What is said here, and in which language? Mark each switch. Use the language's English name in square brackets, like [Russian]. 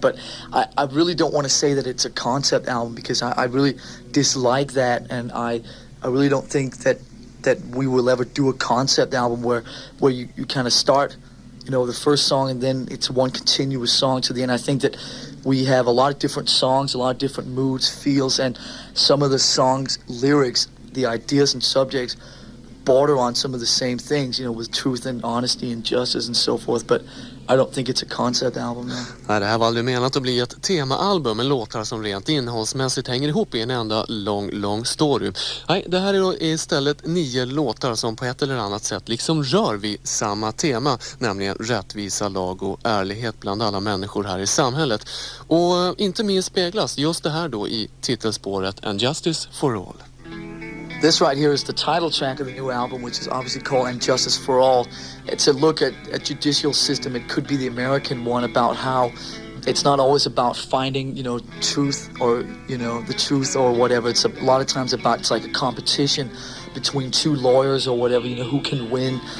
[English] But I really don't want to say that it's a concept album because I really dislike that, and I really don't think that we will ever do a concept album where you kind of start, you know, the first song and then it's one continuous song to the end. I think that we have a lot of different songs, a lot of different moods, feels, and some of the songs' lyrics, the ideas and subjects border on some of the same things, you know, with truth and honesty and justice and so forth, but I don't think it's a concept album. No. [Swedish] Nej, det här var aldrig menat att bli ett temaalbum med låtar som rent innehållsmässigt hänger ihop i en enda lång story. Nej, det här är då istället 9 låtar som på ett eller annat sätt liksom rör vid samma tema, nämligen rättvisa, lag och ärlighet bland alla människor här i samhället. Och inte minst speglas just det här då i titelspåret And Justice for All. [English] This right here is the title track of the new album, which is obviously called And Justice for All. It's a look at a judicial system. It could be the American one, about how it's not always about finding, you know, truth or, you know, the truth or whatever. It's a lot of times about, it's like a competition between 2 lawyers or whatever, you know, who can win.